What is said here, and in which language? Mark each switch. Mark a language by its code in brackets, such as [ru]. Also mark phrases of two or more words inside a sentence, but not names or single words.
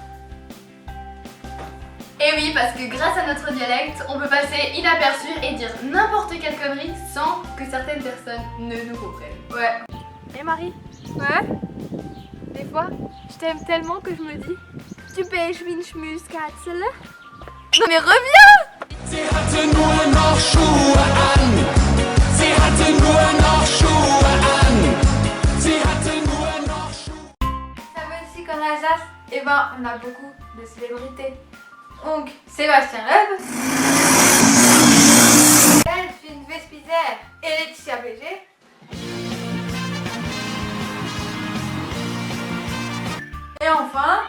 [fr] Et oui, parce que grâce à notre dialecte, on peut passer inaperçu et dire n'importe quelle connerie sans que certaines personnes ne nous comprennent. Ouais. Et Marie? Ouais? Des fois, je t'aime tellement que je me dis, tu pêches [gsw] wie ein Schmuskatzel? [fr] Non mais reviens! [de] Sie hatte nur noch Schuhe an. Sie hatte nur noch Schuhe an. Sie hatte nur noch Schuhe. [fr] Ça veut aussi qu'en Alsace, on a beaucoup de célébrités. Donc, Sébastien Loeb, Delphine Vespizer et Laetitia Béger. Et enfin,